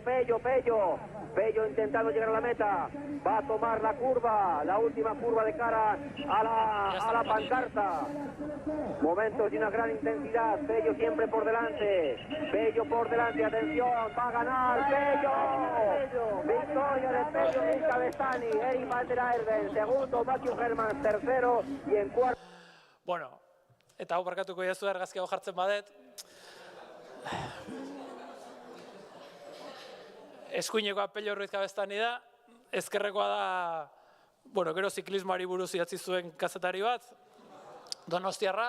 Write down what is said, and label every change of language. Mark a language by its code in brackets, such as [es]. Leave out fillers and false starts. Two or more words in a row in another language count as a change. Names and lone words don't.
[es] Pello intentando llegar a la meta. Va a tomar la curva, la última curva de cara a la pancarta. Momentos de una gran intensidad. Pello siempre por delante. Atención, va a ganar Pello. Victoria de Pello Ruiz-Cabestany. Erik van der Aerden, segundo, Matthew Hermans, tercero, y en cuarto. [eu] Bueno, eta hau barkatuko jazu argazki hau jartzen badet. Eskuinekoa Pello Ruiz-Cabestany da, ezkerrekoa da, bueno, gero ziklismoari buruz idatzi zuen kazetari bat, donostiarra.